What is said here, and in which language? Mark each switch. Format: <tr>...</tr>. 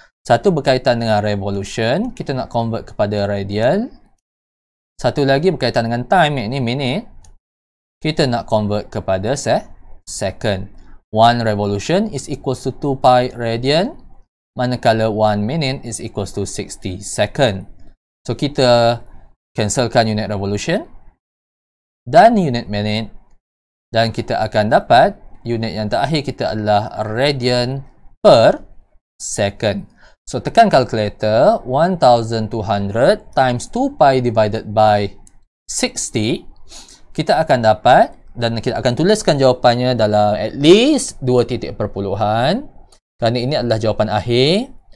<ms>Satu berkaitan dengan revolution, kita nak convert kepada radian. Satu lagi berkaitan dengan time, yang ini minute, kita nak convert kepada second.</ms> <en>1 revolution is equals to 2 pi radian,</en> <ms>manakala</ms> <en>1 minute is equals to 60 second.</en> <ms>So kita cancelkan unit revolution dan unit minute, dan kita akan dapat unit yang terakhir kita adalah radian per second.</ms> <en>So,</en> <ms>tekan</ms> <en>calculator, 1200 times 2 pi divided by 60.</en> <ms>Kita akan dapat, dan kita akan tuliskan jawapannya dalam</ms> <en>at least</en> <ms>2 titik perpuluhan. Kerana ini adalah jawapan akhir.</ms>